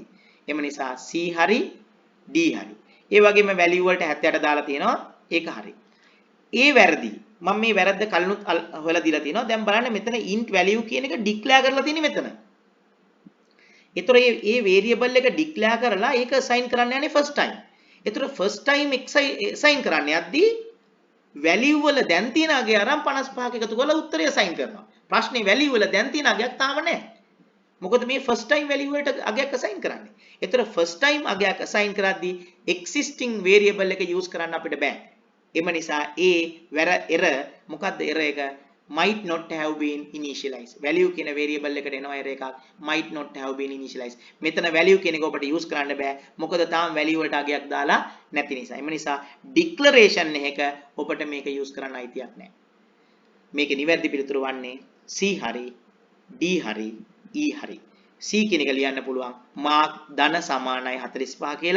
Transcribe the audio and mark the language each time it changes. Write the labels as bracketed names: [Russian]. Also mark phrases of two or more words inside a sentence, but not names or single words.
[Sinhala] එම නිසා C හරි D හරි. ඒ වගේම වැලියු වලට 78 දාලා තියෙනවා. ඒක හරි. ඒ වැරදි. මම මේ වැරද්ද කලිනුත් හොයලා දීලා තියෙනවා. දැන් බලන්න මෙතන [English] int value [Sinhala] කියන එක ඩික්ලෙයාර් කරලා තියෙන්නේ මෙතන. ඒතර මේ variable එක ඩික්ලෙයාර් කරලා ඒක assign කරන්න යන්නේ [English] first time. [Sinhala] ඒතර [English] first time [Sinhala] assign කරන්න යද්දී value වල දැන් තියෙන අගය අරන් 55ක එකතු කරලා උත්තරය assign කරනවා. ප්‍රශ්නේ value වල දැන් තියෙන අගයක් තාම නැහැ. මොකද මේ [English] first time [Sinhala] value වලට අගයක් assign කරන්නේ. ඒතර [English] first time [Sinhala] අගයක් assign කරද්දී [English] existing variable [Sinhala] එක use කරන්න අපිට බෑ. එම නිසා error මොකද්ද error එක [English] might not have been initialized. [Sinhala] value කියන variable එකට එනවා error එකක් [English] might not have been initialized. [Sinhala] මෙතන value කියන එක ඔබට use කරන්න බෑ. මොකද තාම value වලට අගයක් දාලා නැති නිසා. එම නිසා declaration එක ඔබට මේක use කරන්න අයිතියක් නැහැ. මේකේ නිවැරදි පිළිතුර වන්නේ C හරි D හරි E හරි. C කියන එක ලියන්න පුළුවන් mark ධන සමානයි 45 කියලා.